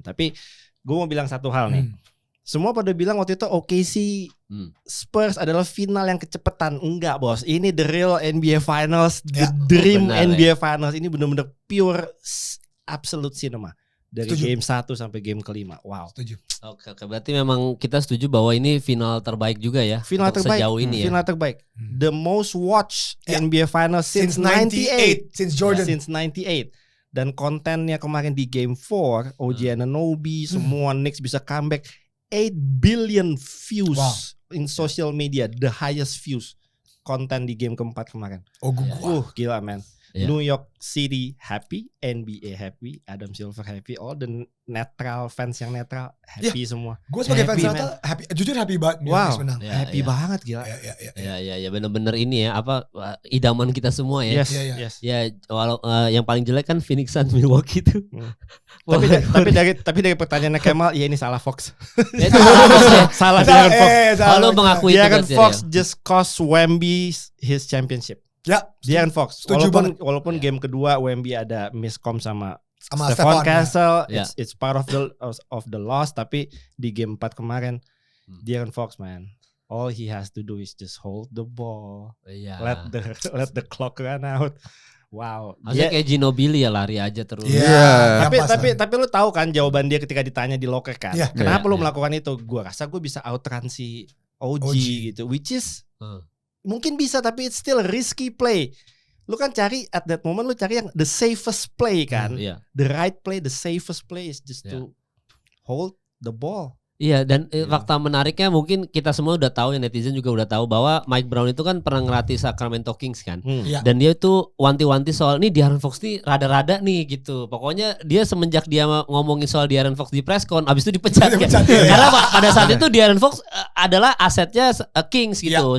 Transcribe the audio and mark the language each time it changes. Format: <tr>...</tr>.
<id>Tapi gue mau bilang satu hal nih. Semua pada bilang waktu itu OKC Spurs adalah final yang kecepetan. Enggak bos, ini</id> <en>the real NBA Finals, the dream NBA Finals.</en> <id>Ini benar-benar</id> <en>pure absolute cinema.</en> <id>Dari game 1 sampai game kelima. Wow. Setuju. Oke, berarti memang kita setuju bahwa ini final terbaik juga ya. Final terbaik sejauh ini ya. Final terbaik.</id> <en>The most watched NBA Finals since 98. Since Jordan. Since 98.</en> <id>Dan kontennya kemarin di game 4, OG Anunoby, semua Knicks bisa comeback.</id> <en>8 billion views in social media, the highest views</en> <id>konten di game keempat kemarin. Gila</id> <en>man. New York City happy, NBA happy, Adam Silver happy, all the netral fans</en> <id>yang netral</id> <en>happy semua.</en> <id>Gue sebagai fans netral happy, jujur happy banget. Happy banget gila. Ya benar-benar ini ya apa idaman kita semua ya.</id> <en>Yes.</en> <id>Ya walau yang paling jelek kan Phoenix Suns Milwaukee itu. Tapi dari pertanyaannya Kemal, ya ini salah Fox. Salah De'Aaron Fox. Kalau mengakui itu</id> <en>De'Aaron Fox just cost Wemby his championship.</en> <id>De'Aaron Fox. Walaupun game kedua Wemby ada miscom sama Stephon Castle,</id> <en>it's part of the loss.</en> <id>Tapi di game 4 kemarin,</id> <en>De'Aaron Fox man, all he has to do is just hold the ball, let the clock run out. Wow.</en> <id>Maksudnya kayak Ginobili ya lari aja terus. Tapi lu tahu kan jawaban dia ketika ditanya di locker kan. Kenapa lu melakukan itu? Gua rasa gue bisa outrun si OG gitu,</id> <en>which is</en> <id>mungkin bisa, tapi</id> <en>it's still a risky play.</en> <id>Lu kan cari</id> <en>at that moment,</en> <id>lu cari yang</id> <en>the safest play</en> <id>kan.</id> <en>The right play, the safest play is just to hold the ball.</en> <id>Iya, dan fakta menariknya mungkin kita semua udah tahu ya, netizen juga udah tahu bahwa Mike Brown itu kan pernah ngelatih Sacramento Kings kan. Dan dia itu wanti-wanti soal nih De'Aaron Fox nih rada-rada nih gitu. Pokoknya dia semenjak dia ngomongin soal De'Aaron Fox di press con, abis itu dipecat kan. Karena pada saat itu De'Aaron Fox adalah asetnya Kings gitu.</id>